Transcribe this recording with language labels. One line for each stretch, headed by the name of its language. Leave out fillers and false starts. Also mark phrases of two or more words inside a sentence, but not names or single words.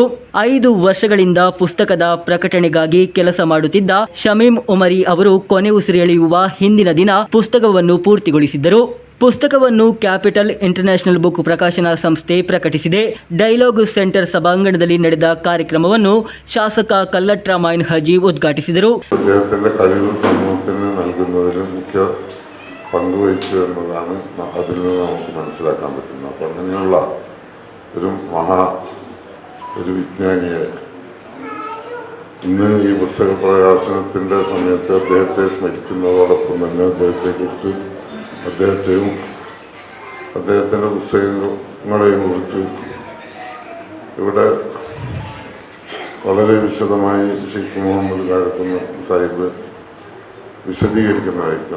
Kannada: 5 ವರ್ಷಗಳಿಂದ ಪುಸ್ತಕದ ಪ್ರಕಟಣೆಗಾಗಿ ಕೆಲಸ ಮಾಡುತ್ತಿದ್ದ ಶಮೀಮ್ ಉಮರಿ ಅವರು ಕೊನೆ ಉಸಿರೆಳೆಯುವ ಹಿಂದಿನ ದಿನ ಪುಸ್ತಕವನ್ನು ಪೂರ್ತಿಗೊಳಿಸಿದ್ದರು. ಪುಸ್ತಕವನ್ನು ಕ್ಯಾಪಿಟಲ್ ಇಂಟರ್ನ್ಯಾಷನಲ್ ಬುಕ್ ಪ್ರಕಾಶನ ಸಂಸ್ಥೆ ಪ್ರಕಟಿಸಿದೆ. ಡೈಲಾಗ್ ಸೆಂಟರ್ ಸಭಾಂಗಣದಲ್ಲಿ ನಡೆದ ಕಾರ್ಯಕ್ರಮವನ್ನು ಶಾಸಕ ಕಲ್ಲಟ್ರ ಮೈನ್ ಹಾಜಿ ಉದ್ಘಾಟಿಸಿದರು.
Malayalam: അദ്ദേഹത്തിന്റെ കഴിവ് സമൂഹത്തിന് നൽകുന്നതിൽ മുഖ്യ പങ്കുവഹിച്ചു എന്നതാണ് അതിൽ നിന്ന് നമുക്ക് മനസ്സിലാക്കാൻ പറ്റുന്നത്. അപ്പം അങ്ങനെയുള്ള ഒരു വിജ്ഞാനിയെ ഇന്ന് ഈ പുസ്തക പ്രകാശനത്തിൻ്റെ സമയത്ത് അദ്ദേഹത്തെ സ്മരിക്കുന്നതോടൊപ്പം തന്നെ അദ്ദേഹത്തെക്കുറിച്ച് അദ്ദേഹത്തെയും അദ്ദേഹത്തിൻ്റെ പുസ്തകങ്ങളെയും കുറിച്ച് ഇവിടെ വളരെ വിശദമായി ഷെയ്ഖ് മുഹമ്മദ് കാരക്കുന്ന് സാഹിബ് വിശദീകരിക്കുന്നതായിരിക്കും.